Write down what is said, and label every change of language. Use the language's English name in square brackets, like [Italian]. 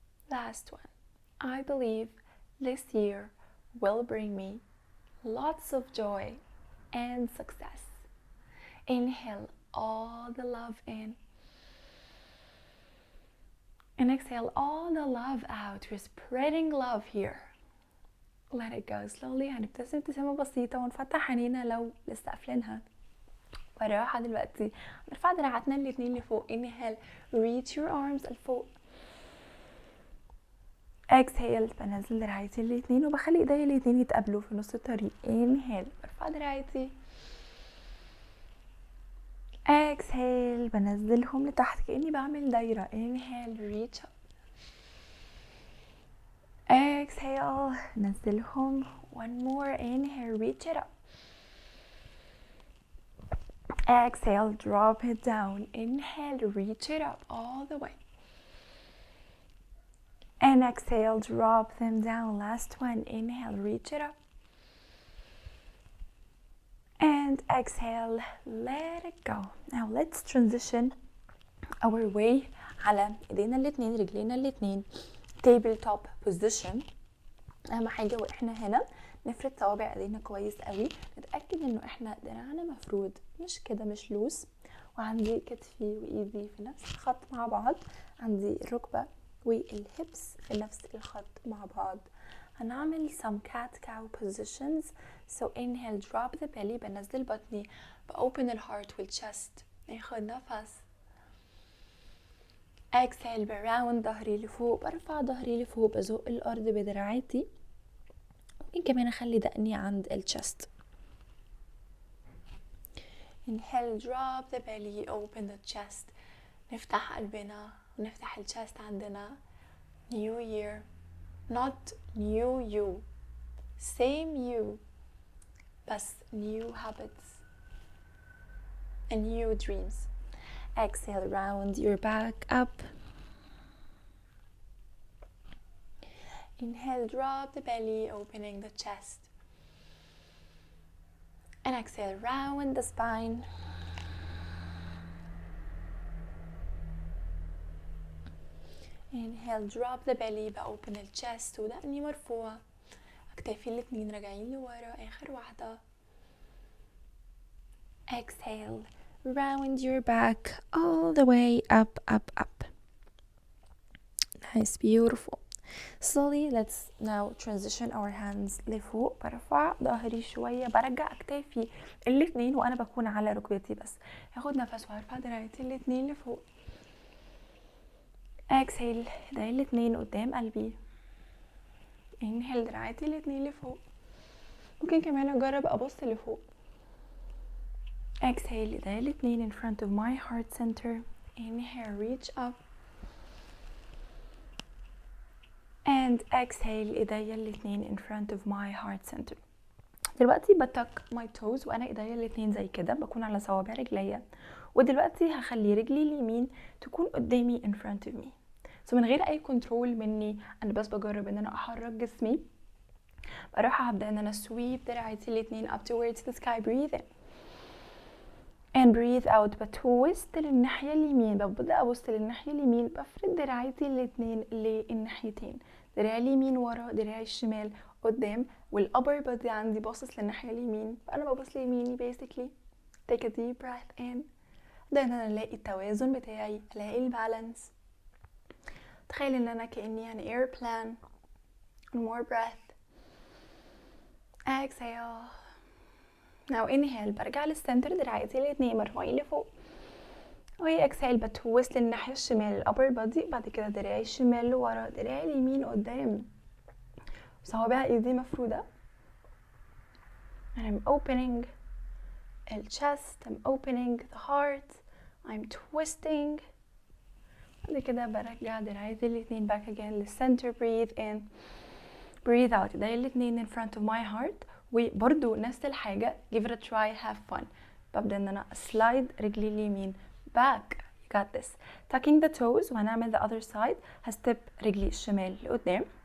[English] Last one. I believe this year will bring me lots of joy and success. Inhale all the love in and exhale all the love out. We're spreading love here. Let it go slowly. [Arabic] هنبتسم ابتسامة بسيطة ونفتح عينينا لو لسه قافلينها. وراحة دلوقتي نرفع دراعاتنا الاتنين لفوق. [English] Inhale, reach your arms [Arabic] لفوق. Exhale, بنزل دراعاتي الاتنين وبخلي ايديا الاتنين يتقابلوا في نص الطريق. Inhale, برفع دراعاتي. Exhale, بنزلهم لتحت كأني بعمل دايرة. [English] Inhale, reach up. [Arabic] Exhale, نزلهم. [English] One more. Inhale, reach it up. Exhale, drop it down. Inhale, reach it up all the way. And exhale, drop them down. Last one. Inhale, reach it up. And exhale, let it go. Now let's transition our way [Arabic] على ايدينا الاتنين رجلينا الاتنين [English] table top position. [Arabic] اهم حاجة واحنا هنا نفرد صوابع ايدينا كويس قوي. نتأكد انه احنا دراعنا مفرود مش كده مش لوس. وعندي كتفي وايدي في نفس الخط مع بعض. عندي الركبة والهبس في نفس الخط مع بعض. هنعمل [English] some cat cow positions. So inhale, drop the belly. [Arabic] بنزل بطني. [English] open the heart والchest. [Arabic] ناخد نفس. exhale, براوند ظهري لفوق. برفع ظهري لفوق. بزق الارض بدراعاتي. ممكن كمان اخلي دقني عند الchest. [English] inhale, drop the belly. open the chest. [Arabic] نفتح قلبنا ونفتح الchest عندنا. [English] new year, not new you, same you, [Arabic] بس [English] new habits and new dreams. Exhale, round your back up. Inhale, drop the belly, opening the chest. And exhale, round the spine. Inhale, drop the belly, open the chest [Arabic] ودقني مرفوعة. اكتافي الاتنين راجعين لورا. اخر واحدة. [English] Exhale, round your back all the way up, up, up. Nice, beautiful. Slowly, let's now transition our hands [Arabic] لفوق. برفع ظهري شوية. برجع اكتافي الاتنين وانا بكون على ركبتي بس. هاخد نفس وهرفع دراعتي الاتنين لفوق. exhale, ايديا الاتنين قدام قلبي. inhale, دراعاتي الاتنين لفوق. ممكن كمان اجرب ابص لفوق. [English] exhale, [Arabic] ايديا الاتنين [English] in front of my heart center. inhale, reach up. and exhale, [Arabic] ايديا الاتنين [English] in front of my heart center. [Arabic] دلوقتي بتك [English] my toes [Arabic] وانا ايديا الاتنين زي كده. بكون على صوابع رجليا. ودلوقتي هخلي رجلي اليمين تكون قدامي [English] in front of me. [Arabic] so من غير اي كنترول مني. انا بس بجرب ان انا احرك جسمي. بروح هبدأ ان انا [English] sweep [Arabic] دراعتي الاتنين [English] up towards the sky. breathe in and breathe out. [Arabic] بتوست للناحية اليمين. ببدأ ابص للناحية اليمين. بفرد دراعتي الاتنين للناحيتين. دراعي اليمين ورا. دراعي الشمال قدام. والupper body عندي باصص للناحية اليمين. فانا ببص ليميني basically. [English] take a deep breath in. [Arabic] ده ان انا الاقي التوازن بتاعي. الاقي البالانس. تخيل ان انا كأني [English] an airplane. one more breath. exhale. now inhale, [Arabic] برجع للسنتر. دراعتي الاتنين مرفوعين لفوق. وهي exhale بتوست للناحية الشمال الupper body. بعد كده دراعي الشمال لورا. دراعي اليمين قدام. صوابع ايدي مفرودة. [English] and I'm opening the chest. I'm opening the heart. I'm twisting. [Arabic] بعد كده برجع دراعاتي الاتنين [English] back again [Arabic] للcenter. [English] breathe in, breathe out. [Arabic] ايديا الاتنين [English] in front of my heart. [Arabic] وبرضو نفس الحاجة. [English] give it a try, have fun. [Arabic] ببدأ ان انا [English] slide [Arabic] رجلي اليمين [English] back. you got this. tucking the toes [Arabic] وهنعمل [English] the other side. [Arabic] هستب رجلي الشمال لقدام.